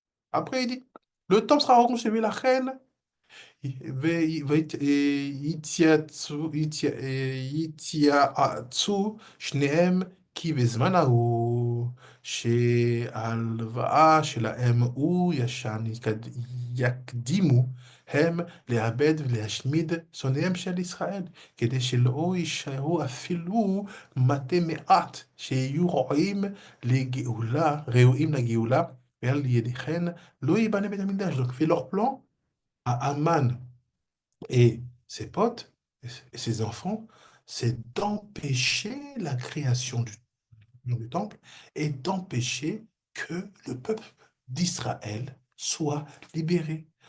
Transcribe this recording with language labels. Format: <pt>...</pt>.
<fr>Après, il dit, le temple sera reconstruit, la reine,</fr> <he>יתייעצו שניהם כי בזמן ההוא שההלוואה שלהם הוא יקדימו הם לעבד ולהשמיד שונאיהם של ישראל, כדי שלא יישארו אפילו מתי מעט שיהיו ראויים לגאולה, ועל ידיכן לא ייבנה בית המקדש.</he> <fr>Donc, fait leur plan à Aman et ses potes et ses enfants, c'est d'empêcher la création du temple et d'empêcher que le peuple d'Israël soit libéré.</fr>